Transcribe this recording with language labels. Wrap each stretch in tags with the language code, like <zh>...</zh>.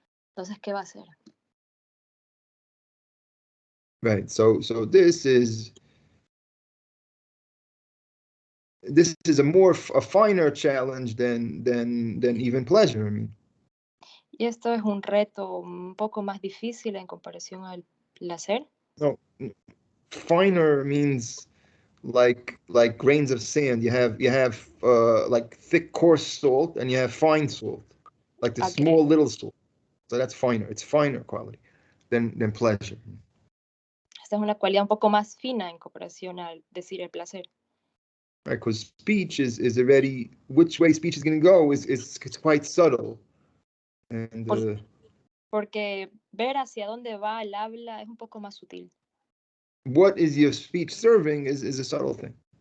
<es>Entonces, ¿qué va a hacer?</es> <en>Right. So this is a finer challenge than even pleasure. I mean.</en> <es>Y esto es un reto un poco más difícil en comparación al placer.</es> <en>No, finer means like grains of sand. You have like thick coarse salt, and you have fine salt, like the Okay. small little salt. So that's finer. It's finer quality than pleasure.</en> <es>Esta es una cualidad un poco más fina en comparación al decir el placer.</es> <en>Right, because speech is already, which way speech is going to go is quite subtle, and</en> <es>porque ver hacia dónde va el habla es un poco más sutil.</es> <en>What is your speech serving is a subtle thing.</en>